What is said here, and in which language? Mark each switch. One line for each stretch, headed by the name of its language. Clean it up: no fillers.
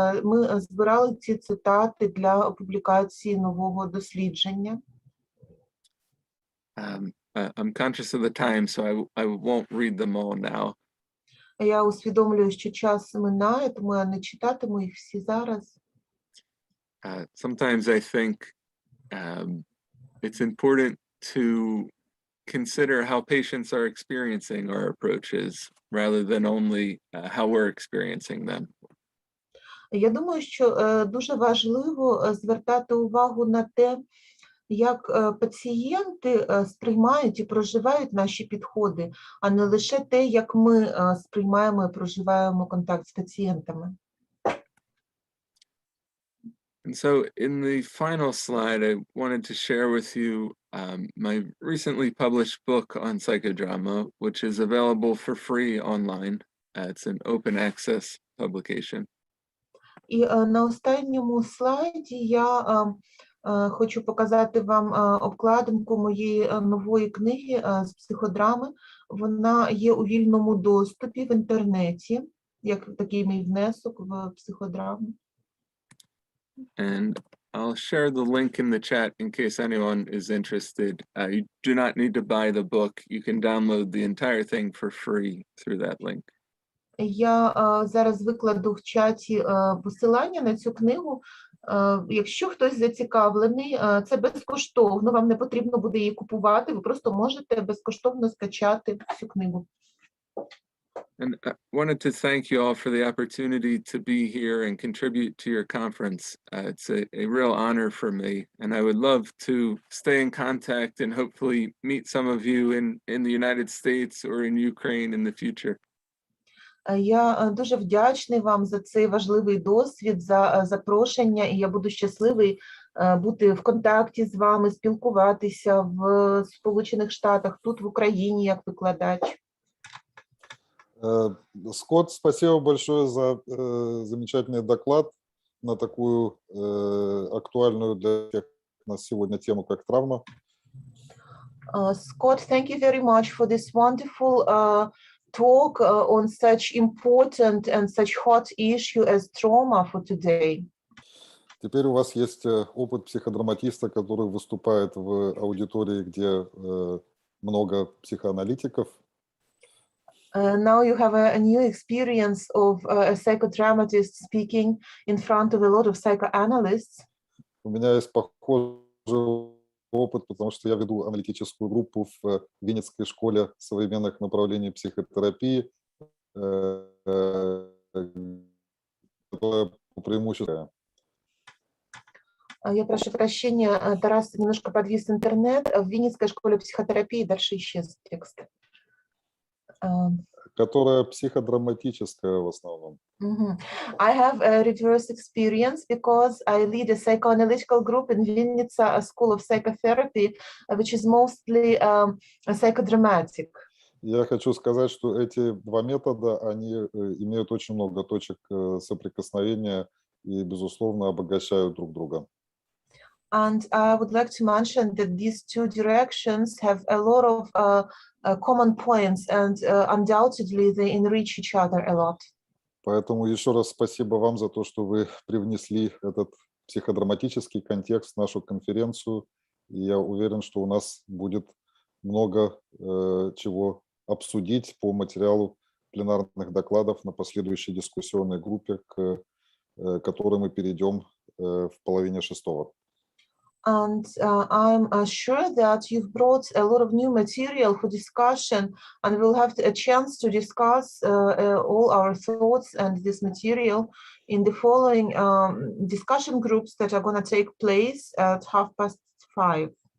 Ukrainian: Ми збирали ці цитати для публікації нового дослідження.
English: I'm conscious of the time, so I won't read them all now.
Ukrainian: Я усвідомлюю, що час минає, тому я не читатиму їх всі зараз.
English: Sometimes I think it's important to consider how patients are experiencing our approaches rather than only how we're experiencing them.
Ukrainian: Я думаю, що дуже важливо звертати увагу на те, як пацієнти сприймають і проживають наші підходи, а не лише те, як ми сприймаємо і проживаємо контакт з пацієнтами.
English: And so in the final slide, I wanted to share with you my recently published book on psychodrama, which is available for free online. It's an open access publication.
Ukrainian: І на останньому слайді я хочу показати вам обкладинку моєї нової книги з психодрами. Вона є у вільному доступі в інтернеті, як такий мій внесок в психодраму.
English: And I'll share the link in the chat in case anyone is interested. You do not need to buy the book. You can download the entire thing for free through that link.
Ukrainian: Я зараз викладу в чаті посилання на цю книгу. Якщо хтось зацікавлений, це безкоштовно, вам не потрібно буде її купувати, ви просто можете безкоштовно скачати цю книгу.
English: And I wanted to thank you all for the opportunity to be here and contribute to your conference. It's a real honor for me, and I would love to stay in contact and hopefully meet some of you in the United States or in Ukraine in the future.
Ukrainian: Я дуже вдячний вам за цей важливий досвід, за запрошення, і я буду щасливий бути в контакті з вами, спілкуватися в Сполучених Штатах, тут в Україні як викладач.
Russian: Скотт, спасибо большое за замечательный доклад на такую актуальную для всех нас сегодня тему, как травма.
English: Scott, thank you very much for this wonderful talk on such important and such hot issue as trauma for today.
Russian: Теперь у вас есть опыт психодраматиста, который выступает в аудитории, где много психоаналитиков.
English: Now you have a new experience of a psychodramatist speaking in front of a lot of psychoanalysts.
Russian: У меня есть похожий опыт, потому что я веду аналитическую группу в Винницкой школе современных направлений психотерапии, которая по преимуществу. Я прошу прощения, Тарас, немножко подвис интернет. В Винницкой школе психотерапии дальше исчез текст. Которая психодраматическая в основном.
English: I have a reverse experience because I lead a psychoanalytical group in Vinnytsia School of Psychotherapy, which is mostly psychodramatic.
Russian: Я хочу сказать, что эти два метода, они имеют очень много точек соприкосновения и, безусловно, обогащают друг друга.
English: And I would like to mention that these two directions have a lot of common points, and undoubtedly they enrich each other a lot.
Russian: Поэтому еще раз спасибо вам за то, что вы привнесли этот психодраматический контекст в нашу конференцию. И я уверен, что у нас будет много чего обсудить по материалу пленарных докладов на последующей дискуссионной группе, к которой мы перейдем в половине шестого.
English: And I'm sure that you've brought a lot of new material for discussion, and we'll have a chance to discuss all our thoughts and this material in the following discussion groups that are going to take place at 5:30.